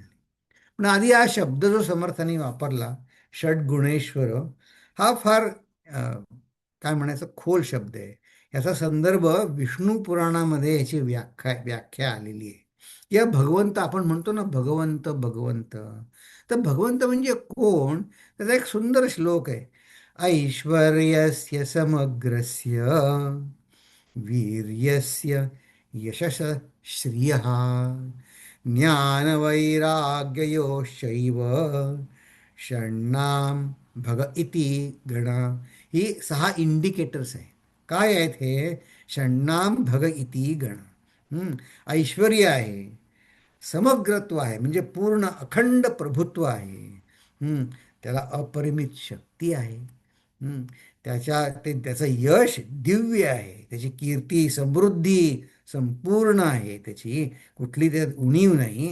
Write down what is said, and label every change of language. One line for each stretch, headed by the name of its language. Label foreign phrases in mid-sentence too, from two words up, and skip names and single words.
Marathi: पण आधी हा शब्द जो समर्थांनी वापरला, षड्गुणेश्वर, हा फार काय म्हणायचं खोल शब्द आहे. याचा संदर्भ विष्णू पुराणामध्ये याची व्याख्या आलेली आहे. या भगवंत, आपण म्हणतो ना भगवंत भगवंत, तर भगवंत म्हणजे कोण? त्याचा एक सुंदर श्लोक आहे.
Sanskrit: ऐश्वर्यस्य समग्रस्य, वीर्यस्य यशस श्रियः, ज्ञानवैराग्ययोश्चैव षण्णाम भग इति गणा.
Marathi: ही 6 इंडिकेटर्स आहे. काय आहेत हे?
Sanskrit: षण्णाम भग इति गण.
Marathi: ऐश्वर्य आहे, समग्रत्व आहे म्हणजे पूर्ण अखंड प्रभुत्व आहे. त्याला अपरिमित शक्ती आहे. हम्म, त्याचं यश दिव्य आहे, त्याची कीर्ती समृद्धी संपूर्ण आहे, त्याची कुठली त्यात उणीव नाही.